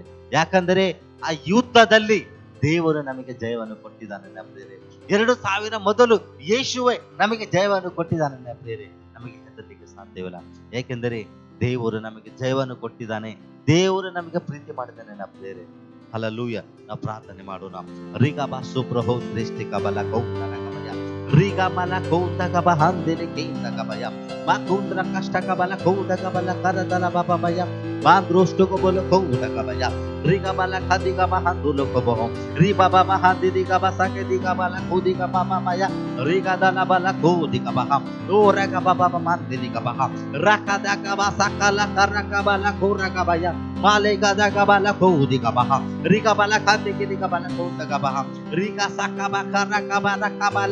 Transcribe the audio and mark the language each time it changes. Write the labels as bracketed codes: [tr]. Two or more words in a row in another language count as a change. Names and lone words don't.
[kn] ಯಾಕಂದರೆ ಆ ಯುದ್ಧದಲ್ಲಿ ದೇವರು ನಮಗೆ ಜಯವನ್ನು ಕೊಟ್ಟಿದ್ದಾನೆ ನನ್ನ ಪ್ರಿಯರೇ. 2000 ಮೊದಲು ಯೇಸುವೆ ನಮಗೆ ಜಯವನ್ನು ಕೊಟ್ಟಿದ್ದಾನೆ ನನ್ನ ಪ್ರಿಯರೇ. ನಮಗೆ ಹೆದರಲಿಕ್ಕೆ ಸಾಧ್ಯವಿಲ್ಲ, ಏಕೆಂದರೆ ದೇವರು ನಮಗೆ ಜಯವನ್ನು ಕೊಟ್ಟಿದ್ದಾನೆ, ದೇವರು ನಮಗೆ ಪ್ರೀತಿ ಮಾಡಿದ್ದಾನೆ ನನ್ನ ಪ್ರಿಯರೇ. ಹಲ್ಲೆಲೂಯಾ. ನಾವು ಪ್ರಾರ್ಥನೆ ಮಾಡೋಣ. ರಿಗಬಾ ಸುಪ್ರಹೋ ದೃಷ್ಟಿ ಕಬಲ ಕೌಂಟನ ಕಬಯ ರಿಗ ಮಲ ಕೌಂದ ಕಬ ಹಂದಿಲಿ ಕೇಂದ ಕಬಯ ಮಾ ಕೌಂದ್ರ ಕಷ್ಟ ಕಬಲ ಕೌಂದ ಕಬಲ ಕರದಲ ಬಾಬಯ ಮಾ ದೃಷ್ಟು ಕಬಲ ಕೌಂದ ಕಬಯ ರಿಗ ಮಲ ಖದಿ ಕಬ ಹಂದುಲ ಕಬಹ ರಿ ಬಾಬಾ ಮಹಾದಿದಿ ಕಬ ಸಕೆದಿ ಕಬಲ ಖುದಿ ಕಬ ಮಮಯ ರಿಗ ದಲ ಬಲ ಖುದಿ ಕಬಹ ಓ ರಗ ಬಾಬಾ ಮಂದಿದಿ ಕಬಹ ರಕದ ಕಬ ಸಕಲ ಕರ ಕಬಲ ಖುರ ಕಬಯ ಮಾಲೆ ಗದ ಕಬಲ ಖುದಿ ಕಬಹ ರಿಗ ಬಲ ಖದಿ ಕಿದಿ ಕಬಲ ಕೌಂದ ಕಬಹ ರಿಗ ಸಕಬ ಕರ ಕಬಲ ಕಬಲ